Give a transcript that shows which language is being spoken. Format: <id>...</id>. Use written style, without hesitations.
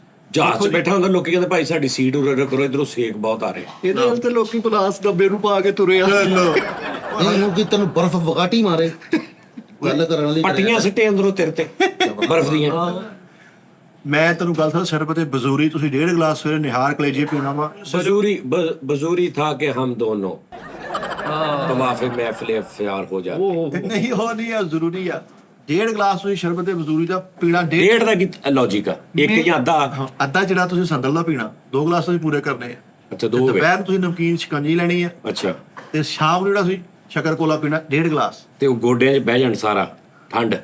<pa>ਜਹਾਜ਼ 'ਚ ਬੈਠਾ ਹੁੰਦਾ ਲੋਕੀ ਕਹਿੰਦੇ ਭਾਈ ਸਾਡੀ ਸੀਟ ਉਰੇ ਕਰੋ ਇਧਰੋਂ ਸੇਕ ਬਹੁਤ ਆ ਰਿਹਾ। ਇਹਦੇ ਨਾਲ ਤੇ ਲੋਕੀ ਪਲਾਸ ਡੱਬੇ ਨੂੰ ਪਾ ਕੇ ਤੁਰੇ ਆ। ਇਹਨੂੰ ਕਿ ਤੈਨੂੰ ਬਰਫ਼ ਵਗਾਟੀ ਮਾਰੇ ਗੱਲ ਕਰਨ ਵਾਲੀ ਪੱਟੀਆਂ ਸਿੱਟੇ ਅੰਦਰੋਂ ਤੇਰੇ ਤੇ ਬਰਫ਼ ਦੀਆਂ। ਮੈਂ ਤੈਨੂੰ ਗੱਲ ਦੱਸਾਂ ਸਿਰਫ ਤੇ ਬਜ਼ੂਰੀ ਤੁਸੀਂ 1.5 ਗਲਾਸ ਸਵੇਰੇ ਨਿਹਾਰ ਕਲੇਜੇ ਪੀਣਾ ਵਾ</pa> <hi>बजूरी था कि हम दोनों तवाफ़े महफ़िल अफ़्यार हो जाते।</hi> <pa>ਨਹੀਂ ਉਹ ਨਹੀਂ ਆ ਜ਼ਰੂਰੀ ਆ 1.5 ਗਲਾਸ ਤੁਸੀਂ ਸ਼ਰਬਤ ਦੇ ਬਜ਼ੂਰੀ ਦਾ ਪੀਣਾ डेढ़ ਦਾ ਕੀ ਲੌਜੀਕ ਆ ਇੱਕ ਜਾਂ ਅੱਧਾ। ਹਾਂ, ਅੱਧਾ ਜਿਹੜਾ ਤੁਸੀਂ ਸੰਦਲ ਦਾ ਪੀਣਾ 2 ਗਲਾਸ ਤੁਸੀਂ ਪੂਰੇ ਕਰਨੇ ਆ ਅੱਛਾ ਦੋ ਹੋ ਗਏ। ਦੁਪਹਿਰ ਨੂੰ ਤੁਸੀਂ ਨਮਕੀਨ ਸ਼ਿਕੰਜੀ ਲੈਣੀ ਆ ਅੱਛਾ ਤੇ ਸ਼ਾਮ ਨੂੰ ਜਿਹੜਾ ਤੁਸੀਂ ਸ਼ੱਕਰ ਕੋਲਾ ਪੀਣਾ 1.5 ਗਲਾਸ ਤੇ ਉਹ ਗੋਡਿਆਂ 'ਚ ਬਹਿ ਜਾਣ ਸਾਰਾ ਠੰਡ।</pa>